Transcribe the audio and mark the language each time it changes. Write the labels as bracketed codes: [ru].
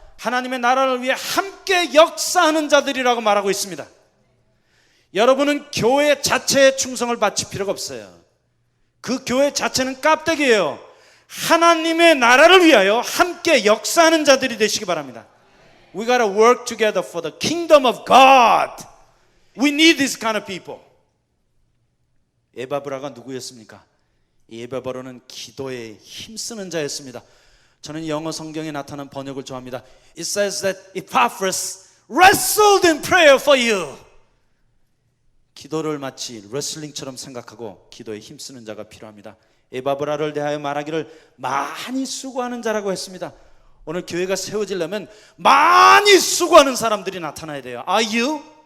[ko] 하나님의 나라를 위해 함께 역사하는 자들이라고 말하고 있습니다. 여러분은 교회 자체에 충성을 바칠 필요가 없어요. 그 교회 자체는 껍데기예요. 하나님의 나라를 위하여 함께 역사하는 자들이 되시기 바랍니다. [en] We gotta work together for the kingdom of God. We need this kind of people. [ko] 에바브라가 누구였습니까? 이 에바브라는 기도에 힘쓰는 자였습니다. 저는 영어 성경에 나타난 번역을 좋아합니다. [en] It says that Epaphras wrestled in prayer for you. [ko] 기도를 마치 레슬링처럼 생각하고 기도에 힘쓰는 자가 필요합니다. 에바브라를 대하여 말하기를 많이 수고하는 자라고 했습니다. 오늘 교회가 세워지려면 많이 수고하는 사람들이 나타나야 돼요. [en] Are you?